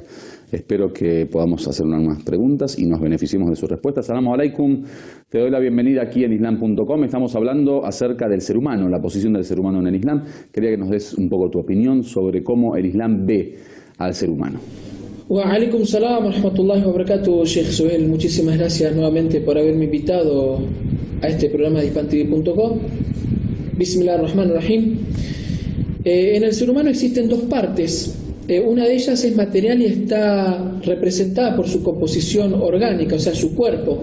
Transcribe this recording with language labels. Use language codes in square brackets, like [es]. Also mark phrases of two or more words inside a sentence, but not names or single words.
[es] Espero que podamos hacer unas preguntas y nos beneficiemos de sus respuestas. [ar] السلام عليكم, [es] te doy la bienvenida aquí en islam.com. Estamos hablando acerca del ser humano, la posición del ser humano en el Islam. Quería que nos des un poco tu opinión sobre cómo el Islam ve al ser humano. [ar] وعليكم السلام ورحمة الله وبركاته, Sheikh Suhel. [es] Muchísimas gracias nuevamente por haberme invitado a este programa de hispantv.com. [ar] بسم الله الرحمن الرحيم. [es] En el ser humano existen dos partes. Una de ellas es material y está representada por su composición orgánica, o sea, su cuerpo.